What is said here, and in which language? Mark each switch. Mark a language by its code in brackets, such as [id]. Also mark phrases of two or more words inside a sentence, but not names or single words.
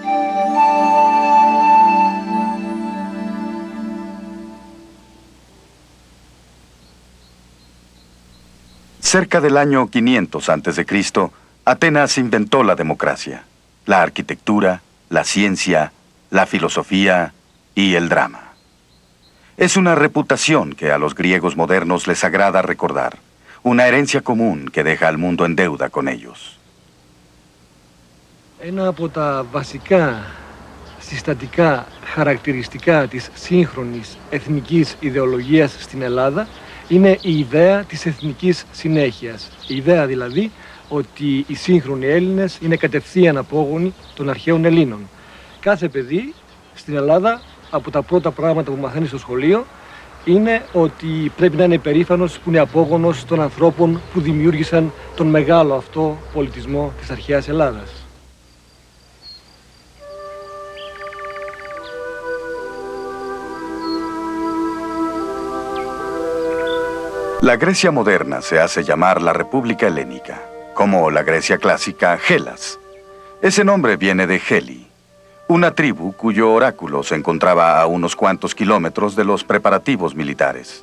[es] Cerca del año 500 a.C., Atenas inventó la democracia, la arquitectura, la ciencia, la filosofía y el drama. Es una reputación que a los griegos modernos les agrada recordar. Una herencia común que deja al mundo en deuda con ellos. [el] Ένα από τα βασικά συστατικά χαρακτηριστικά της σύγχρονης εθνικής ιδεολογίας στην Ελλάδα είναι η ιδέα της εθνικής συνέχειας. Η ιδέα δηλαδή ότι οι σύγχρονοι Έλληνες είναι κατευθείαν απόγονοι των αρχαίων Ελλήνων. Κάθε παιδί στην Ελλάδα από τα πρώτα πράγματα που μαθαίνει στο σχολείο είναι ότι πρέπει να είναι υπερήφανος που είναι απόγονος των ανθρώπων που δημιούργησαν τον μεγάλο αυτό πολιτισμό της αρχαίας Ελλάδας. [es] La Grecia moderna se hace llamar la República Helénica, como la Grecia clásica, Hellas. Ese nombre viene de Heli, una tribu cuyo oráculo se encontraba a unos cuantos kilómetros de los preparativos militares.